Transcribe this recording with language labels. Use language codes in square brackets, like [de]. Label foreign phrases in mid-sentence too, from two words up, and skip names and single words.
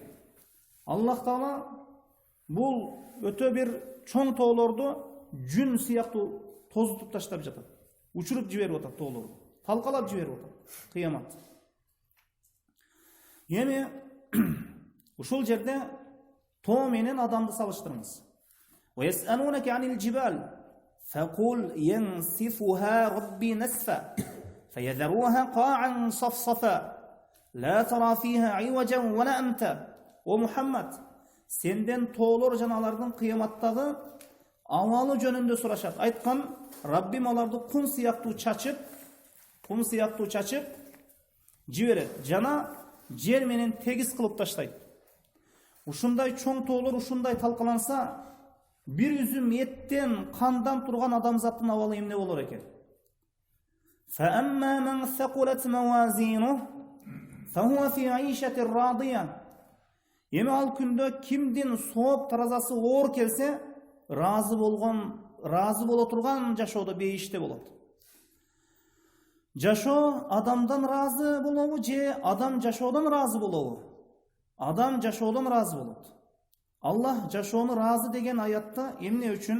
[ky] Аллах Таала бул өтө бир чоң тоолорду жүн сыяктуу тозутуп таштап жатат. Учуруп жиберип атат тоолорду. Талкалап жиберип атат. Кыямат. Эми ушул жерде тоо менен адамды салыштырыңыз. [ar] وَيَسْأَلُونَكَ عَنِ الْجِبَالِ فَقُلْ يَنْسِفُهَا رَبِّي نَسْفًا فَيَذَرُوهَا قَاعًا صَفْصَفًا لَا تَرَى فِيهَا عِوَجًا وَلَا أَمْتًا. [ky] О Мухаммад, сенден тоолор жана алардын кыяматтагы амалы жөнүндө сурашат. Айткан, Раббим аларды кум сыяктуу чачып жиберет жана жер менен тегиз кылып таштайт. Ушундай чоң тоолор ушундай талкаланса, bir üzüm etten, kandan turgan adamzattın avalı emne olur eken. [ar] فَأَمَّا مَنْ ثَقُلَتْ مَوَازِينُهُ فَهُوَ فِي عَيْشَةٍ رَاضِيَةٍ. [ky] Emi al күндө kimdin сооп таразасы оор келсе, разы боло турган жашоодо бейиште болот. Жашоо адамдан разы болобу же адам жашоодон разы болобу? Адам жашоодон разы болот. Аллах жашоону разы деген аятта эмне үчүн?